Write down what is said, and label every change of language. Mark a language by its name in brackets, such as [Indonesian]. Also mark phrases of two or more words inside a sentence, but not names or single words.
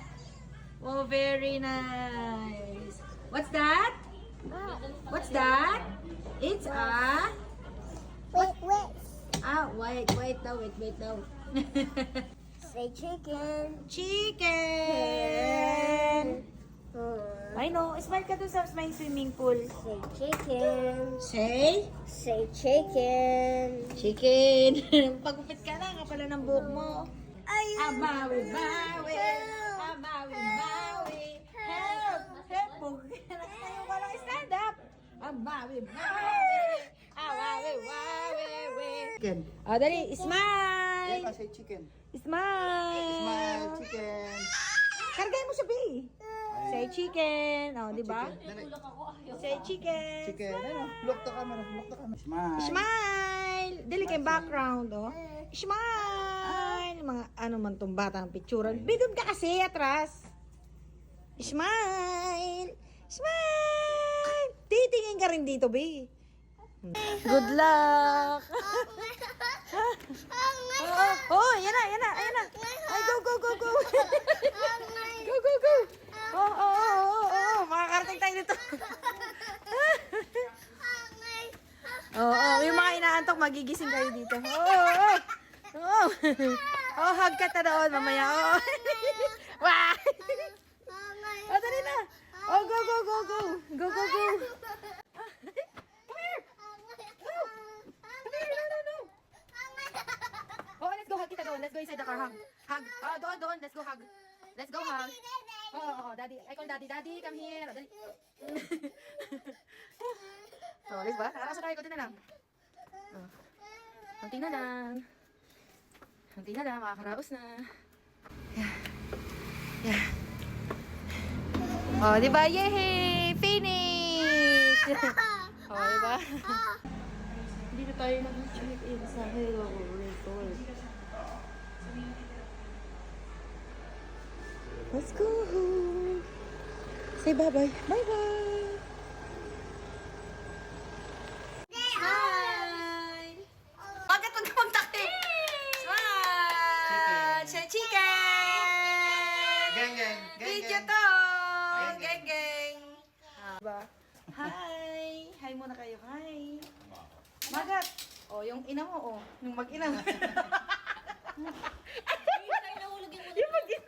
[English] Wow, very nice. What's that? What's that? It's a... Wait. [Filipino] Wait daw. [English] Say chicken. Chicken! I know. [Filipino] Smile ka dun sa may [English] swimming pool. Say chicken. Say? Say chicken. Chicken. [Filipino] Pagupit ka na nga pala ng buhok mo. Ay, Amawi. Help! Help! Walang stand up. Mawi. [English] Chicken. [Filipino] Oh, dali. Smile. [English] Eka, say chicken. Smile. Smile, chicken. [Filipino] Kargay mo siya, Bi. [English] Say chicken. [Filipino] Oh, di ba? Chicken. Dali. [English] Say chicken. [Filipino] Chicken. Ano? [English] Look the camera. Look the camera. Smile. Smile. [Filipino] Dali kay background, oh. Smile. Mga ano man tong batang picturean. Bidod ka kasi atras. Smile. Smile. Titingin ka rin dito, Bi. [English] Good luck. [Filipino] Oh, yan na. Ay, [English] go. Go. Oh. [Filipino] Makakarating tayo dito. Yung mga inaantok, magigising kayo dito. Hug ka ta doon, mamaya. Wah! Dali na. [English] Go. Oh, let's go hug [Filipino] kita doon. [English] Let's go inside the car. Hug. Doon. Let's go hug. Oh, daddy. I call daddy. Daddy, come here. [Filipino] Dali. Oh, let's ba? Nakakasa tayo. Kunti na lang. Oh. Kunti na lang. Makakaraos na. [English] Yeah. Oh, [Filipino] di ba? [English] Yay! Finish! Oh, [Filipino] di ba? Dito tayo nag-check-in sa Hello Resort. [English] Let's go home. Say bye-bye. Bye-bye. Hi! [Filipino] Bakit huwag ka magtakti? Smile! [English] Say chicken! [Filipino] Geng. Video to! Geng! Diba? Hi! Hi muna kayo. Hi! Magat! Oh, yung ina mo, oh. Yung mag-ina mo. Yung mag-ina.